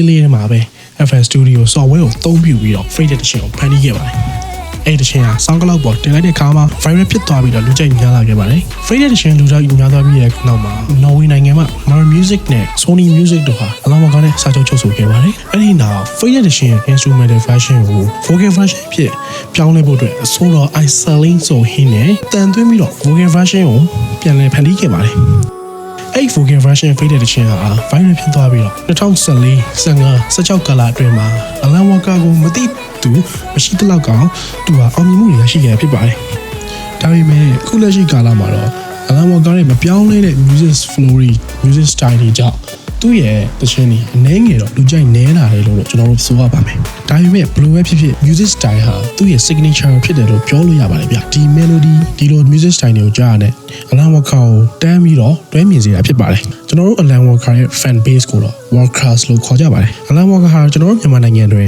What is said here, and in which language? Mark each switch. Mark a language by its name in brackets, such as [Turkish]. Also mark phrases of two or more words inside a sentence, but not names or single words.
[Burmese] လေးထဲမှာပဲ FL Studio software ကိုသုံးပြုပြီးတော့ Faded တခြင်းကိုဖန်တီးခဲ့ပါတယ်အဲ့တခြင်းဟာ SoundCloud ပေါ်တင်လိုက်တဲ့အခါမှာ viral ဖြစ်သွားပြီးတော့လူကြိုက်များလာခဲ့ပါတယ်။ Faded တခြင်းလူကြိုက်များသွားပြီးတဲ့နောက်မှာ Norway နိုင်ငံမှာ Mara Music နဲ့ Sony Music တို့ဟာ Alan Walker နဲ့စာချုပ်ချုပ်ဆိုခဲ့ပါတယ်။အဲ့ဒီနောက် Faded တခြင်း [English] instrumental version [Burmese] ကို [English] vocal version [Burmese] ဖြစ်ပြောင်းလဲဖို့အတွက်အစိုးရ Iceland ဆိုဟင်းနဲ့တန်သွင်းပြီးတော့ [English] vocal version [Burmese] ကိုပြန်လည်ဖန်တီးခဲ့ပါတယ်။အဲ့ [English] vocal version [Burmese] Faded တခြင်းဟာ viral ဖြစ်သွားပြီးတော့2014 15 16ကာလအတွင်းမှာ Alan Walker ကိုမသိသူမရှိတဲ့လောက်ကောင်သူဟာအောင်မြင်မှုတွေရရှိခဲ့ဖြစ်ပါတယ်။ဒါပေမဲ့ခုလက်ရှိကာလမှာ တော့ Alan Walker ရဲ့မပြောင်းလဲတဲ့ [English] music flow music style [Burmese] တွေကြောင့်သူ့ရဲ့သချင်းတွေအနည်းငယ်တော့လူကြိုက်နည်းလာတယ်လို့ကျွန်တော်တို့ဆိုရပါမယ်။ဒါပေမဲ့ဘယ်လိုပဲဖြစ်ဖြစ် [English] music style [Burmese] ဟာသူ့ရဲ့ signature ဖြစ်တယ်လို့ပြောလို့ရပါတယ်ဗျ။ဒီ melody ဒီလို [English] music style [Burmese] တွေကိုကြားရတဲ့ Alan Walker ကိုတန်းပြီးတော့တွဲမြင်စေတာဖြစ်ပါတယ်။ကျွန်တော်တို့ Alan Walker ရဲ့ [English] fan base [Burmese] ကိုတော့ Walkers လို့ခေါ်ကြပါတယ်။ Alan Walker ဟာကျွန်တော်တို့မြန်မာနိုင်ငံတွင်